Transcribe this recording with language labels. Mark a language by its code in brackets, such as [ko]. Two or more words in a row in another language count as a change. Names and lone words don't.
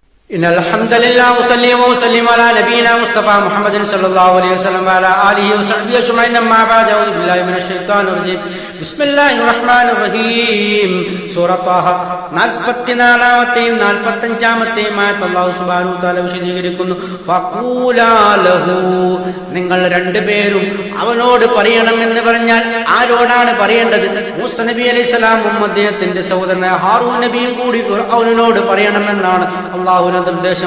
[ar] إن الحمد لله وصلي وسلم على نبينا مصطفى محمد صلى الله عليه وسلم وعلى آله وصحبه أجمعين أما بعد أعوذ بالله من الشيطان الرجيم بسم الله الرحمن الرحيم [ml] സൂറ ത്വാഹ 44-ാമത്തെയും 45-ാമത്തെയും ആയത്ത് അല്ലാഹു സുബ്ഹാനഹു വ തആല വിശദീകരിക്കുന്നു. [ar] فقولا له, [ml] നിങ്ങൾ രണ്ടുപേരും അവനോട് പറയണമെന്ന് പറഞ്ഞാൽ ആരോടാണ് പറയേണ്ടത്? മൂസ നബി അലൈഹിസ്സലാമും അദ്ദേഹത്തിന്റെ സഹോദരനായ ഹാറൂൻ നബിയും കൂടി ഫിർഔനോട് പറയണമെന്നാണ് അല്ലാഹുവിന്റെ നിർദ്ദേശം.